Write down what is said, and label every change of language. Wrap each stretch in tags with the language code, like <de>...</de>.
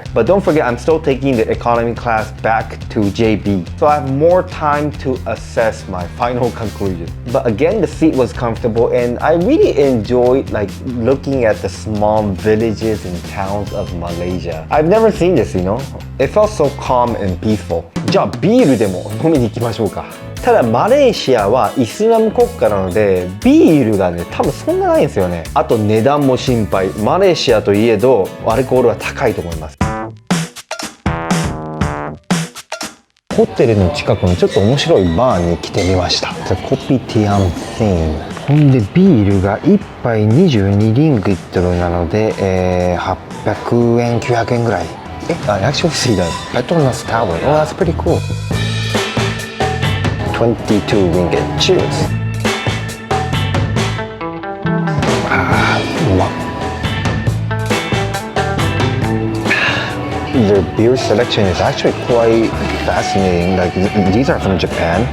<en>But don't forget, I'm still taking the economy class back to JB. So I have more time to assess my final conclusion. But again, the seat was comfortable and I really enjoyed looking at the small villages and towns of Malaysia. I've never seen this, It felt so calm and peaceful.</en> <ja>じゃあビールでも飲みに行きましょうか。ただマレーシアはイスラム国家なのでビールがね多分そんなないんですよね。あと値段も心配。マレーシアといえどアルコールは高いと思います。ホテルの近くのちょっと面白いバーに来てみました。コピティアンシーン。ほんでビールが1杯22リングリットルなので、800円900円ぐらい。</ja> <en>actually see that Petronas Tower. Oh, that's pretty cool. 22 ringgit. Cheers. Their beer selection is actually quite fascinating. These are from Japan.</en>